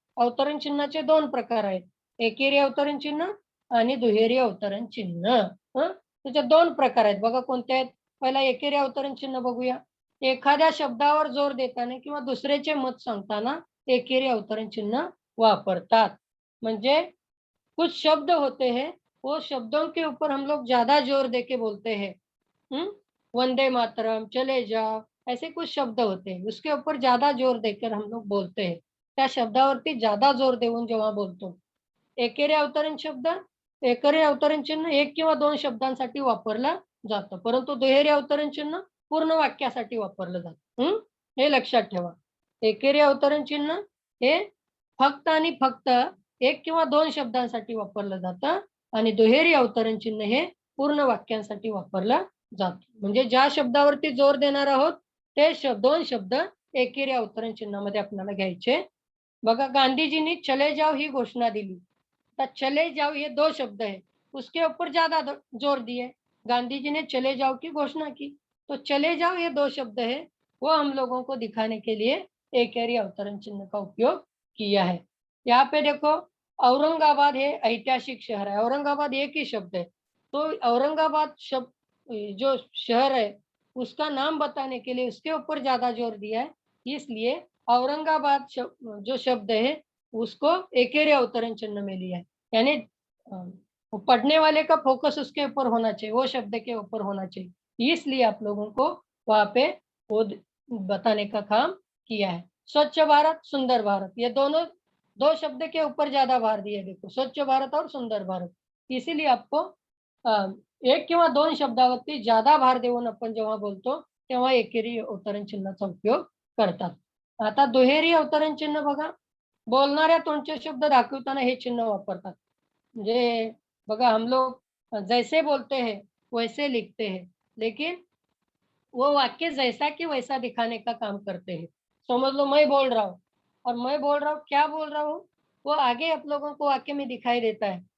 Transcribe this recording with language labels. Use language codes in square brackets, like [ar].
[mr] अवतरण चिन्हाचे 2 प्रकार आहेत. एकेरी अवतरण चिन्ह आणि दुहेरी अवतरण चिन्ह. त्याचे 2 प्रकार आहेत. बघा कोणते आहेत? पहिला एकेरी अवतरण चिन्ह बघूया. एखाद्या शब्दावर जोर देताना किंवा दुसऱ्याचे मत सांगताना एकेरी अवतरण चिन्ह वापरतात. [hi] म्हणजे कुछ शब्द होते हैं, वो शब्दों के ऊपर हम लोग ज्यादा जोर देके बोलते हैं. वंदे मातरम, चले जाओ, ऐसे कुछ शब्द होते हैं, उसके ऊपर ज्यादा जोर देकर हम लोग बोलते हैं. [mr] त्या शब्दावरती ज्यादा जोर देऊन जेव्हा बोलतो. एकेरी अवतरण शब्द, एकेरी अवतरण चिन्ह 1 किंवा 2 शब्दांसाठी वापरलं जातं. परंतु दुहेरी अवतरण चिन्ह पूर्ण वाक्यासाठी वापरलं जातं. हे लक्षात ठेवा. एकेरी अवतरण चिन्ह हे फक्त आणि फक्त 1 किंवा 2 शब्दांसाठी वापरलं जातं आणि दुहेरी अवतरण चिन्ह हे पूर्ण वाक्यांसाठी वापरलं जातं. म्हणजे ज्या शब्दावरती जोर देणार आहोत ते 2 शब्द एकेरी अवतरण चिन्हामध्ये आपल्याला घ्यायचे. बघा गांधीजींनी चले जाओ ही घोषणा दिली. [hi] तर चले जाओ ये 2 शब्द है, उसके ऊपर ज्यादा जोर दिए. गांधी जी ने चले जाओ की घोषणा की, तो चले जाओ ये 2 शब्द है, वो हम लोगों को दिखाने के लिए एकेरी अवतरण चिन्ह का उपयोग किया है. यहाँ पे देखो औरंगाबाद है ऐतिहासिक शहर है. औरंगाबाद एक ही शब्द है. तो औरंगाबाद शब्द जो शहर है उसका नाम बताने के लिए उसके ऊपर ज्यादा जोर दिया है. इसलिए औरंगाबाद जो शब्द है उसको एकेरी अवतरण चिन्ह में लिया है. यानी पढ़ने वाले का फोकस उसके ऊपर होना चाहिए, वो शब्द के ऊपर होना चाहिए. इसलिए आप लोगों को वहाँ पे वो बताने का काम किया है. स्वच्छ भारत, सुंदर भारत, ये दोनों 2 शब्द के ऊपर ज्यादा भार दिया. देखो स्वच्छ भारत और सुंदर भारत. [mr] इसीलिए आपको 1 किंवा 2 शब्दावरती ज्यादा भार देऊन आपण जेव्हा बोलतो तेव्हा एकेरी अवतरण चिन्हाचा उपयोग करतात. आता दुहेरी अवतरण चिन्ह बघा, बोलणाऱ्या तोंडचे शब्द दाखवताना हे चिन्ह वापरतात. [hi] म्हणजे बघा हम लोग जैसे बोलते हैं वैसे लिखते हैं, लेकिन वो वाक्य जैसा कि वैसा दिखाने का काम करते हैं. समझ लो मैं बोल रहा हूँ और मैं बोल रहा हूँ, क्या बोल रहा हूँ वो आगे आप लोगों को वाक्य में दिखाई देता है.